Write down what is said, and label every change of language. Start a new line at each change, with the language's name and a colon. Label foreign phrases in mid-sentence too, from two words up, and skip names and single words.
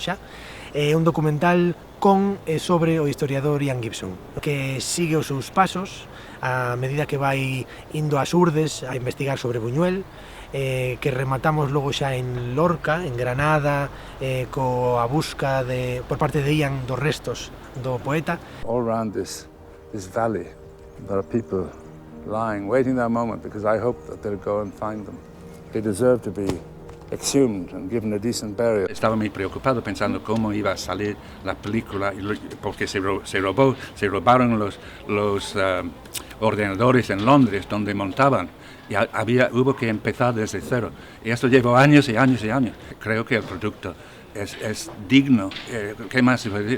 Galician: xa, un documental con e sobre o historiador Ian Gibson, que sigue os seus pasos a medida que vai indo ás Urdes a investigar sobre Buñuel, que rematamos logo xa en Lorca, en Granada, coa busca por parte de Ian dos restos do poeta.
English: All around this valley there are people lying, waiting their moment, because I hope that they'll go and find them. They deserve to be exhumed and given a decent burial.
Spanish: Estaba muy preocupado pensando cómo iba a salir la película, porque se robaron los ordenadores en Londres donde montaban, y hubo que empezar desde cero. Y esto llevó años y años y años. Creo que el producto es digno, ¿qué más se puede decir?